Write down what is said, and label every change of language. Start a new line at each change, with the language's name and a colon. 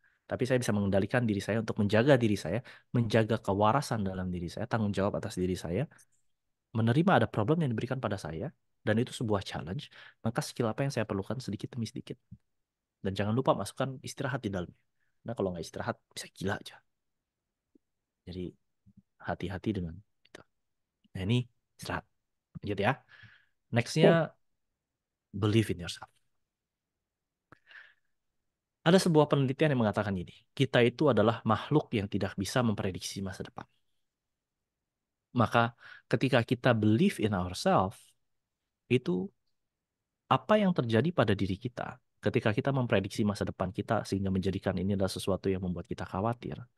Indonesian: Tapi saya bisa mengendalikan diri saya untuk menjaga diri saya, menjaga kewarasan dalam diri saya, tanggung jawab atas diri saya, menerima ada problem yang diberikan pada saya, dan itu sebuah challenge, maka skill apa yang saya perlukan sedikit demi sedikit. Dan jangan lupa masukkan istirahat di dalamnya. Nah, kalau nggak istirahat, bisa gila aja. Jadi, hati-hati dengan itu. Nah, ini istirahat. Lanjut ya.
English: Next-nya, believe in yourself.
Indonesian: Ada sebuah penelitian yang mengatakan ini, kita itu adalah makhluk yang tidak bisa memprediksi masa depan. Maka ketika kita
English: believe in ourselves,
Indonesian: itu apa yang terjadi pada diri kita ketika kita memprediksi masa depan kita sehingga menjadikan ini adalah sesuatu yang membuat kita khawatir.